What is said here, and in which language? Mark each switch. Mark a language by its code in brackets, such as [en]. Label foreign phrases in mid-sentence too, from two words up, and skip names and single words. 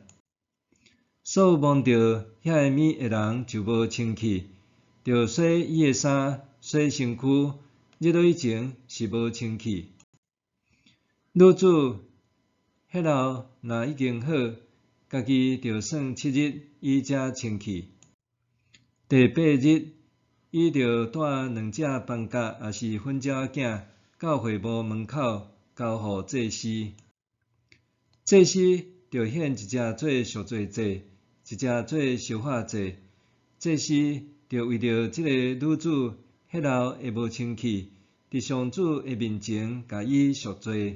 [nan] 所有摸着遐个物的人就无清气，着洗伊的衫、洗身躯，日落以前是无清气。女子迄后若已经好，家己着算7日，伊才清气。第8日，伊着带2只斑鴿，也是粉鸟仔，到会幕门口， 交互祭司。祭司着献一只做赎罪祭，一只做烧化祭。祭司着为着即个女子血流会无清气，伫上主的面前甲伊赎罪。